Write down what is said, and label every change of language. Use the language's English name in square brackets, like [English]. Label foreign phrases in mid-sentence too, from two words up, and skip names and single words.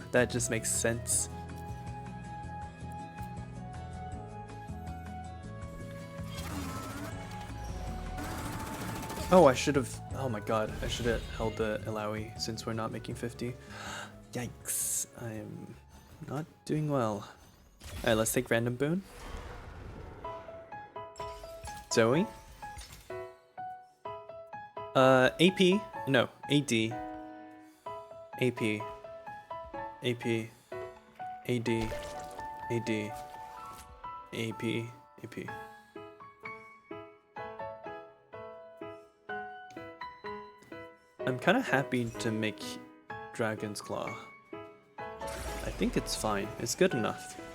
[English] That just makes sense. Oh, I should have. Oh my god, I should have held the Ilaoi since we're not making 50. Yikes, I'm not doing well. Alright, let's take random boon. Zoe. AP. No, AD. AP. AP. AD. AD. AP. AP. I'm kind of happy to make Dragon's Claw. I think it's fine. It's good enough.